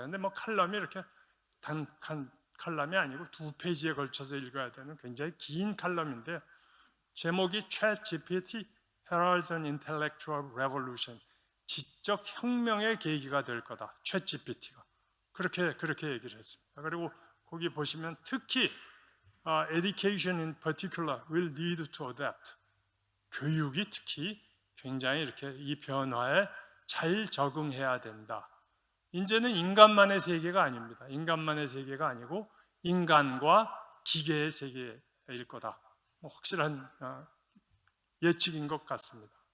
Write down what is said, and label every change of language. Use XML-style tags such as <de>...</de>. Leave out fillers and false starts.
<ko>근데 뭐 칼럼이 이렇게 단칸 칼럼이 아니고 2페이지에 걸쳐서 읽어야 되는 굉장히 긴 칼럼인데 제목이 챗 GPT</ko> <en>Heralds an Intellectual Revolution.</en> <ko>지적 혁명의 계기가 될 거다. 챗 GPT가 그렇게 얘기를 했습니다. 그리고 거기 보시면 특히</ko> <en>education in particular will lead to adapt.</en> <ko>교육이 특히 굉장히 이렇게 이 변화에 잘 적응해야 된다. 이제는 인간만의 세계가 아닙니다. 인간만의 세계가 아니고 인간과 기계의 세계일 거다. 확실한 예측인 것 같습니다.</ko>